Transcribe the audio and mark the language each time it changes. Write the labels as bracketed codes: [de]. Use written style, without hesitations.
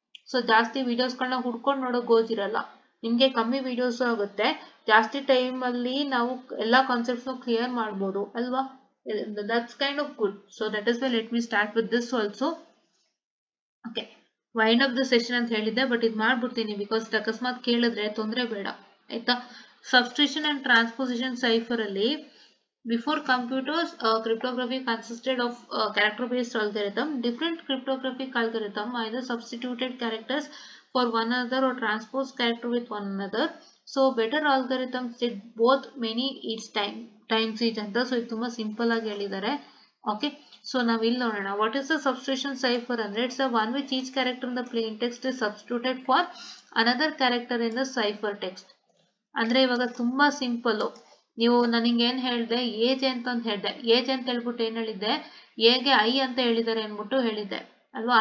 [kn] So ಜಾಸ್ತಿ ವಿಡಿಯೋಸ್ಗಳನ್ನ ಹುಡ್ಕೊಂಡು ನೋಡೋ ಗೋಜಿರಲ್ಲ, ನಿಮಗೆ ಕಮ್ಮಿ ವಿಡಿಯೋಸ್ ಆಗುತ್ತೆ, ಜಾಸ್ತಿ ಟೈಮಲ್ಲಿ ನಾವು ಎಲ್ಲ ಕಾನ್ಸೆಪ್ಟ್ಸ್ನು ಕ್ಲಿಯರ್ ಮಾಡ್ಬೋದು ಅಲ್ವಾ. [en] That's kind of good. So that is why let me start with this also. Okay, wind up the session ಅಂತ ಹೇಳಿದ್ದೆ, but [kn] ಇದು ಮಾಡ್ಬಿಡ್ತೀನಿ [en] because [kn] ಅಕಸ್ಮಾತ್ ಕೇಳಿದ್ರೆ ತೊಂದರೆ ಬೇಡ ಆಯ್ತಾ. [en] Substitution and transposition cipher ಅಲ್ಲಿ before computers, cryptography consisted of character-based algorithm. Different cryptographic algorithm either substituted characters for one another or transposed character with one another. So better algorithms did both many times each ಅಂತ. [kn] So ಇದು ತುಂಬಾ simple ಆಗಿ ಹೇಳಿದ್ದಾರೆ. Okay, so ನಾವು ಇಲ್ಲಿ ನೋಡೋಣ. [en] What is the substitution cipher ಅಂದ್ರೆ it's the one which each character in the plain text is substituted for another character in the cipher text. [kn] ಅಂದ್ರೆ ಇವಾಗ ತುಂಬಾ ಸಿಂಪಲ್. ನೀವು ನನಗೆ ಏನ್ ಹೇಳಿದೆ, ಏಜ್ ಅಂತ ಹೇಳಿದೆ. ಏಜ್ ಅಂತ ಹೇಳ್ಬಿಟ್ಟು ಏನ್ ಹೇಳಿದ್ದೆ, ಏಗೆ ಐ ಅಂತ ಹೇಳಿದ್ದಾರೆ ಅನ್ಬಿಟ್ಟು ಹೇಳಿದ್ದೆ ಅಲ್ವಾ.